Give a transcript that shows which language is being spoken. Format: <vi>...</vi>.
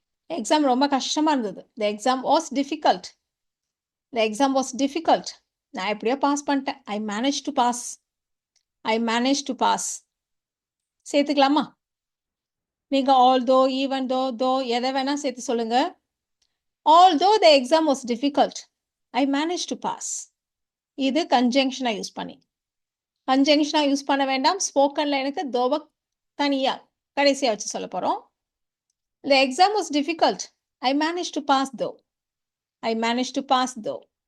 <ta>Exam ரொம்ப கஷ்டமா இருந்தது.</ta> <en>"The exam was difficult.</en> <ta>The exam was difficult." நான் எப்படியோ பாஸ் பண்ணிட்டேன்.</ta> <en>I managed to pass.</en> <ta>I managed to pass. சேர்த்துக்கலாமா? நீங்க although, even though எத வேணா சேர்த்து சொல்லுங்க.</ta> <en>Although the exam was difficult, I managed to pass.</en> <ta>இது கன்ஜங்ஷனா யூஸ் பண்ணி. கன்ஜங்ஷனா யூஸ் பண்ண வேண்டாம். ஸ்போக்கன்ல எனக்கு தோவ தனியா கடைசியா வச்சு சொல்லப் போறோம்.</ta> <en>The exam was difficult. I managed to pass though. I managed to pass though.</en>